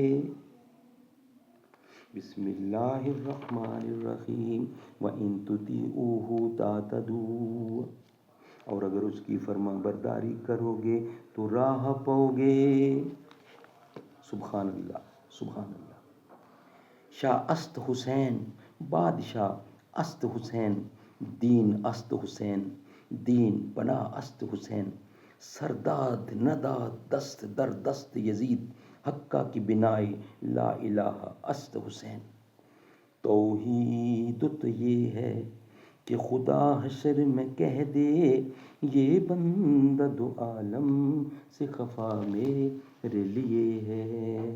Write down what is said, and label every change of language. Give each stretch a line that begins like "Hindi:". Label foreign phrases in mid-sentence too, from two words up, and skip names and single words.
Arabic: بسم اللہ الرحمن الرحیم۔ وَإِن تُطِیعُوهُ تَهْتَدُوا،
Urdu: اور اگر اس کی فرما برداری کرو گے تو راہ پاؤ گے۔
Arabic: سبحان اللہ، سبحان اللہ۔
Persian: شاہ است حسین، بادشاہ است حسین، دین است حسین، دین پناہ است حسین، سرداد نداد دست در دست یزید، حقہ کی بنائے لا الہ است حسین۔
Urdu: توحید تو یہ ہے کہ خدا حشر میں کہہ دے، یہ بندہ دو عالم سے خفا میرے لیے ہے۔